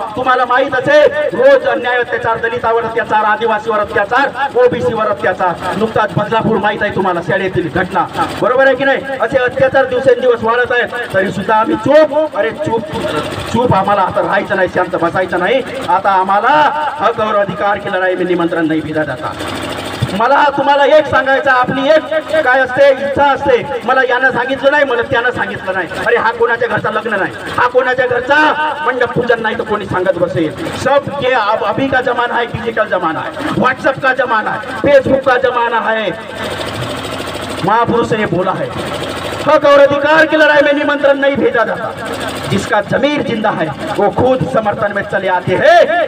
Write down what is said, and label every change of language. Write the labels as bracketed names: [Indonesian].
[Marathi] तुम्हाला माहित असेल, रोज अन्याय अत्याचार, दलितावर अत्याचार, आदिवासीवर अत्याचार, ओबीसीवर अत्याचार. नुकताच बदलापूर माहित आहे तुम्हाला, शाळेतील घटना, बरोबर आहे की नाही? असे अत्याचार दिवसेंदिवस वाढत आहेत, तरी सुद्धा आम्ही चूप, अरे चूप आम्हाला आता राहायचं नाही, शांत बसायचं नाही. आता आम्हाला [Hindi] हक और अधिकार की लढाई में निमंत्रण [Marathi] नाही [Hindi] भेजा जाता. [Marathi] मला तुम्हाला एक सांगायचं, आपली एक काय असते, इच्छा असते. मला यानं सांगितलं नाही, मला त्यानं सांगितलं नाही. अरे हा कोणाच्या घरचा लग्न नाही, हा कोणाच्या घरचा मंडप पूजन नाही, तर कोणी सांगत बसेल. [Hindi] सब ये अभी का जमाना है, डिजिटल जमाना है, व्हाट्सएप का जमाना है, फेसबुक का जमाना है. महापुरुष ने बोला है, हक और अधिकार की लड़ाई में निमंत्रण नहीं भेजा जाता. जिसका जमीर जिंदा है वो खुद समर्थन में चले आते हैं.